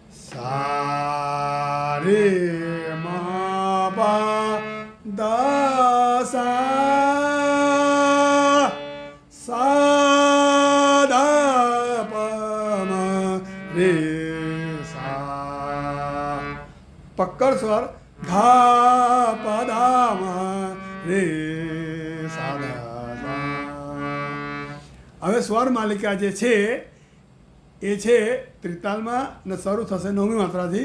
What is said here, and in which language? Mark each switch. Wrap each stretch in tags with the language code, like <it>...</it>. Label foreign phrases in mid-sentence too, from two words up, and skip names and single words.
<hi>सा रे म प द सा सा ध प म रे सा</hi> <gu>પક્કડ સ્વર ધા પ ધા મ રે સા ધા સા. હવે સ્વર માલિકા જે છે એ છે ત્રિતાલમાં ને શરૂ થશે નવમી માત્રાથી.</gu>